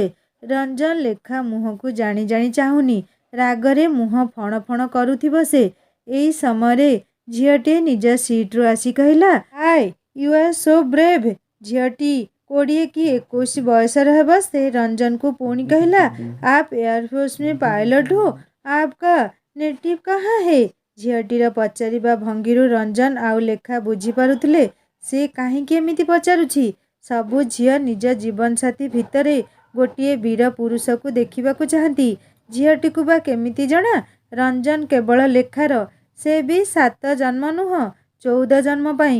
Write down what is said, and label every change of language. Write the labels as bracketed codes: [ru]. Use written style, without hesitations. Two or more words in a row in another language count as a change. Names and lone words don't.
[or] ରଞ୍ଜନ ଲେଖା ମୁହଁକୁ ଜାଣି ଜାଣି ଚାହୁଁନି। ରାଗରେ ମୁହଁ ଫଣ ଫଣ କରୁଥିବ ସେ। ଏଇ ସମୟରେ ଝିଅଟିଏ ନିଜ ସିଟ୍ରୁ ଆସି କହିଲା, [en] Hi, you are so brave. [or] ଝିଅଟି 20 କି 21 ବୟସର ହେବ। ସେ ରଞ୍ଜନକୁ ପୁଣି କହିଲା, [hi] आप एयरफोर्स में पायलट हो, आपका नेटिव कहाँ है? [or] ଝିଅଟିର ପଚାରିବା ଭଙ୍ଗୀରୁ ରଞ୍ଜନ ଆଉ ଲେଖା ବୁଝିପାରୁଥିଲେ ସେ କାହିଁକି ଏମିତି ପଚାରୁଛି। ସବୁ ଝିଅ ନିଜ ଜୀବନସାଥୀ ଭିତରେ ଗୋଟିଏ ବୀର ପୁରୁଷକୁ ଦେଖିବାକୁ ଚାହାନ୍ତି। ଝିଅଟିକୁ ବା କେମିତି ଜଣା ରଞ୍ଜନ କେବଳ ଲେଖାର, ସେ ବି 7 ଜନ୍ମ ନୁହଁ 14 ଜନ୍ମ ପାଇଁ।